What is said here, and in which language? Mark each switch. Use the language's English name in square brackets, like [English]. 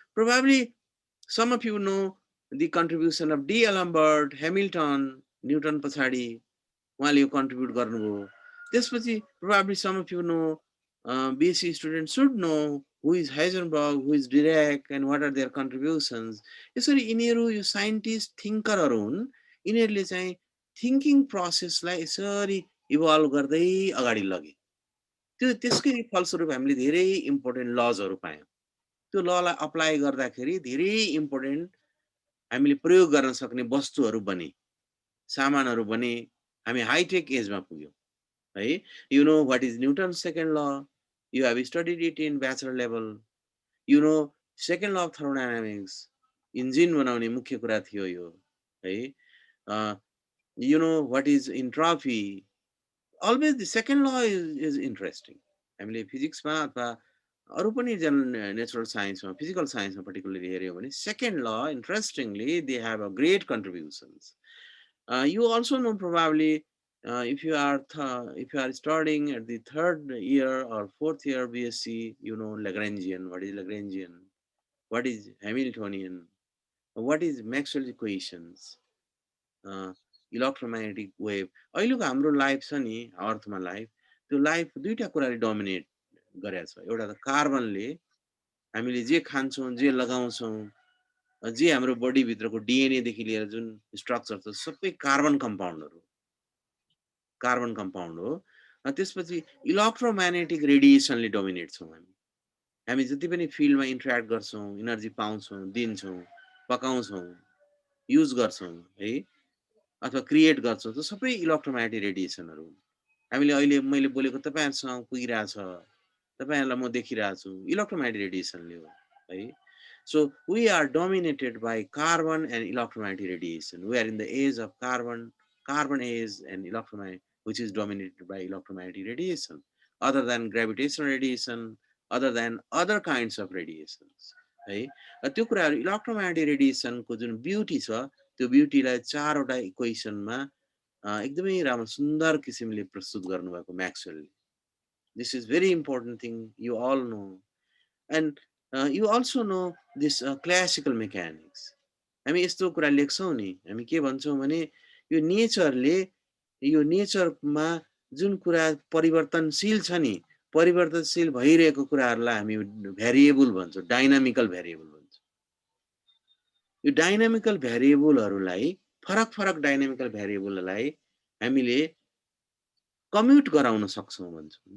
[English] Probably some of you know the contribution of D. Alembert, Hamilton, Newton [Nepali] पछाडि उहाँले यो contribute गर्नुभयो। त्यसपछि [English] probably some of you know, BSc students should know who is Heisenberg, who is Dirac, and what are their contributions. [Nepali] यसरी यिनीहरू यो scientist थिङ्करहरू हुन्, यिनीहरूले चाहिँ थिङ्किङ प्रोसेसलाई यसरी इभल्भ गर्दै अगाडि लगे। त्यसकै फलस्वरूप हामीले धेरै इम्पोर्टेन्ट लजहरू पायौँ। त्यो ललाई अप्लाई गर्दाखेरि धेरै इम्पोर्टेन्ट हामीले प्रयोग गर्न सक्ने वस्तुहरू बने, सामानहरू बने, हामी हाइटेक एजमा पुग्यौँ है। [English] You know what is Newton second law, you have studied it in bachelor level. You know second law of thermodynamics, [Nepali] engine बनाउने मुख्य कुरा थियो यो है। [English] You know what is entropy, always the second law is interesting. [Nepali] हामीले फिजिक्समा अथवा अरू पनि नेचुरल साइन्समा, फिजिकल साइन्समा पर्टिकुलरली हेऱ्यौँ भने [English] Second law interestingly they have a great contributions. You also know probably if you are studying at the third year or fourth year BSc, you know Lagrangian. What is Lagrangian? What is Hamiltonian? What is Maxwell's equations? Electromagnetic wave. [Nepali] अहिलेको हाम्रो life छ नि, अर्थमा life, त्यो life दुईटा कुराले dominate गरेको छ। एउटा त कार्बनले, हामीले जे खान्छौँ, जे लगाउँछौँ, जे हाम्रो बडी भित्रको डिएनए देखि लिएर जुन स्ट्रक्चर छ सबै कार्बन कम्पाउन्डहरू, कार्बन कम्पाउन्ड हो। त्यसपछि इलेक्ट्रोम्याग्नेटिक रेडिएसनले डोमिनेट छौँ हामी। हामी जति पनि फिल्डमा इन्टरेक्ट गर्छौँ, इनर्जी पाउँछौँ, दिन्छौँ, पकाउँछौँ, युज गर्छौँ है, अथवा क्रिएट गर्छौँ, त्यो सबै इलेक्ट्रोम्याग्नेटिक रेडिएसनहरू हुन्। हामीले अहिले मैले बोलेको तपाईँहरूसँग पुगिरहेछ, तपाईँहरूलाई म देखिरहेको छु, इलेक्ट्रोम्याग्नेटिक रेडिएसनले हो है। [English] So we are dominated by carbon and electromagnetic radiation. We are in the age of carbon age and electromagnetic, which is dominated by electromagnetic radiation, other than gravitational radiation, other than other kinds of radiations. [Nepali] है त्यो कुराहरू electromagnetic रेडिएसनको जुन beauty छ, त्यो ब्युटीलाई चारवटा इक्वेसनमा एकदमै राम्रो सुन्दर किसिमले प्रस्तुत गर्नुभएको म्याक्सवेलले। [English] This is very important thing, you all know. And you also know this classical mechanics. [Nepali] हामी यस्तो कुरा लेख्छौँ नि, हामी के भन्छौँ भने यो नेचरले, यो नेचरमा जुन कुरा परिवर्तनशील छ नि, परिवर्तनशील भइरहेको कुराहरूलाई हामी भ्यारिएबल भन्छौँ, डाइनामिकल भ्यारिएबल भन्छौँ। यो डाइनामिकल भ्यारिएबलहरूलाई, फरक फरक डाइनामिकल भ्यारिएबललाई हामीले कम्युट गराउन सक्छौँ भन्छौँ।